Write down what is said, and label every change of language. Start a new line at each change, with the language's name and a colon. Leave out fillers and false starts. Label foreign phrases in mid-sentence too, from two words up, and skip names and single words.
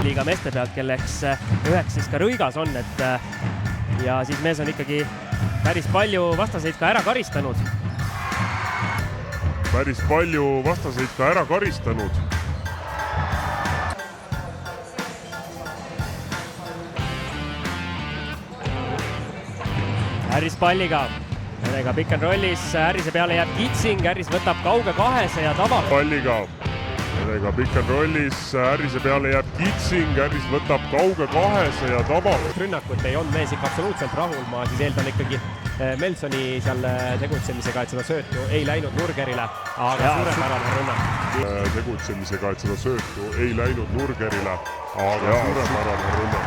Estonian: Liiga meeste pealt, kelleks üheks siis ka Rõigas on, et ja siis mees on ikkagi päris palju vastaseid ka ära karistanud. Harris palliga, Järega
English: pick and rollis,
Estonian: Harrise peale jääb Kitsing, Harris võtab kauge kahese ja tabab. Palliga, Järega
English: pick and rollis,
Estonian: Harrise peale jääb Kitsing, Harris võtab kauge kahese ja tabab. Rünnakut ei olnud mees ikka absoluutselt rahul, ma siis eeldan ikkagi Melsoni seal tegutsemisega, et seda söötu ei läinud Nurgerile, aga suurepärane rünnak. Tegutsemisega, et seda söötu ei läinud Nurgerile, aga suurepärane rünnak.